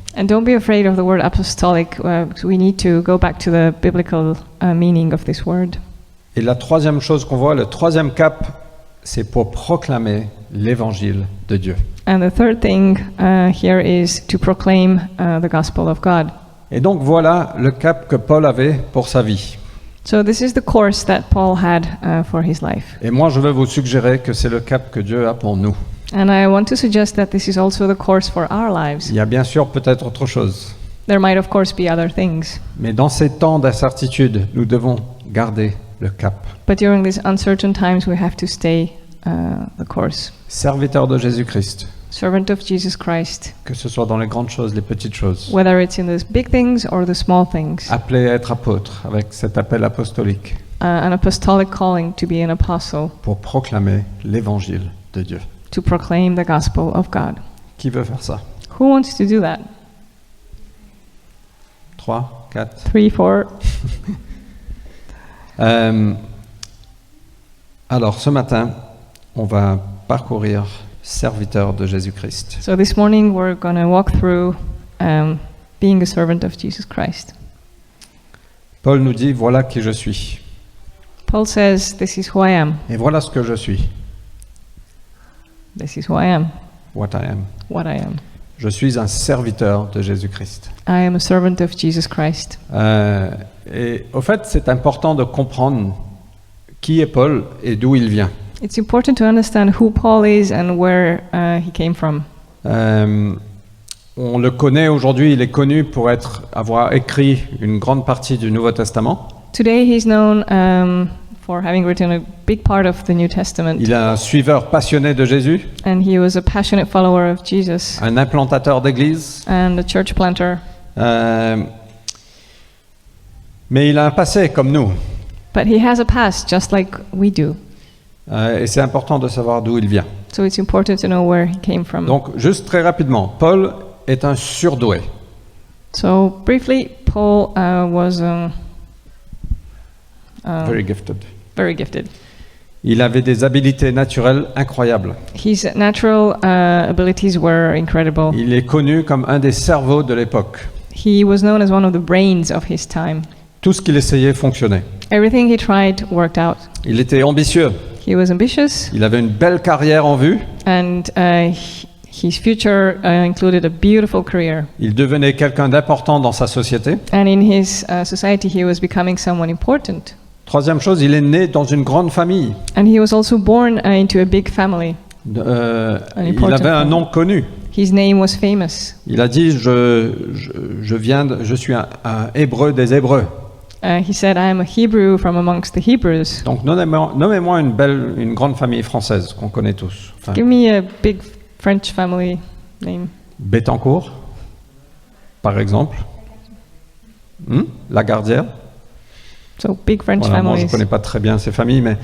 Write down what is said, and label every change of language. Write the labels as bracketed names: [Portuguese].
[English] And don't be afraid of the word apostolic. We need to go back to the biblical meaning of this word. [French] Et la troisième chose qu'on voit, le troisième cap, c'est pour proclamer l'évangile de Dieu. [English] And the third thing here is to proclaim the gospel of God. [French] Et donc voilà le cap que Paul avait pour sa vie. [English] So this is the course that Paul had for his life. [French] Et moi, je veux vous suggérer que c'est le cap que Dieu a pour nous. [English] And I want to suggest that this is also the course for our lives. [French] Il y a bien sûr peut-être autre chose. [English] There might of course be other things, [French] Mais dans ces temps d'incertitude, nous devons garder le cap. [English] but during these uncertain times we have to stay the course. [French] Serviteur de Jésus-Christ, [English] Servant of Jesus Christ, [French] que ce soit dans les grandes choses, les petites choses. [English] whether it's in the big things or the small things. [French] Appelé à être apôtre avec cet appel apostolique [English] An apostolic calling to be an apostle, [French] pour proclamer l'évangile de Dieu. [English] to proclaim the gospel of God. [French] Qui veut faire ça? [English] Who wants to do that? [French] 3, 4. [English] 3, 4. [French] Alors, ce matin, on va parcourir serviteur de Jésus-Christ. [English] So this morning we're going to walk through being a servant of Jesus Christ. [French] Paul nous dit, voilà qui je suis. [English] Paul says, "This is who I am. [French] Et voilà ce que je suis. [English] This is who I am. What I am. What I am. [French] Je suis un serviteur de Jésus-Christ. [English] I am a servant of Jesus Christ." [French] Et au fait, c'est important de comprendre qui est Paul et d'où il vient. [English] It's important to understand who Paul is and where he came from. [French] On le connaît aujourd'hui, il est connu pour avoir écrit une grande partie du Nouveau Testament. [English] Today he's known for having written a big part of the New Testament. [French] Il est un suiveur passionné de Jésus, [English] And he was a passionate follower of Jesus [French] un implantateur d'église. [English] and a church planter. [French] Mais il a un passé comme nous. [English] But he has a past just like we do. [French] Et c'est important de savoir d'où il vient. [English] So it's important to know where he came from. [French] Donc, juste très rapidement, Paul est un surdoué. [English] So briefly, Paul was Very gifted. very gifted. [French] Il avait des habiletés naturelles incroyables. [English] His natural abilities were incredible. [French] Il est connu comme un des cerveaux de l'époque. [English] He was known as one of the brains of his time. [French] Tout ce qu'il essayait fonctionnait. [English] Everything he tried worked out. [French] Il était ambitieux. [English] He was ambitious, [French] Il avait une belle carrière en vue. [English] and his future included a beautiful career. [French] Il devenait quelqu'un d'important dans sa société. [English] And in his society, he was becoming someone important. [French] Troisième chose, il est né dans une grande famille. [English] And he was also born into a big family. [French] Il [English] important [French] avait un [English] family. [French] nom connu. [English] His name was famous. [French] Il a dit je suis un Hébreu des Hébreux. [English] He said, "I am a Hebrew from amongst the Hebrews." [French] Donc nommez-moi une grande famille française qu'on connaît tous. Enfin, [English] Give me a big French family name. [French] Bettencourt, par exemple. Lagardière. [English] So big French [French] Voilà, moi je ne [English] families. [French] connais pas très bien ces familles, mais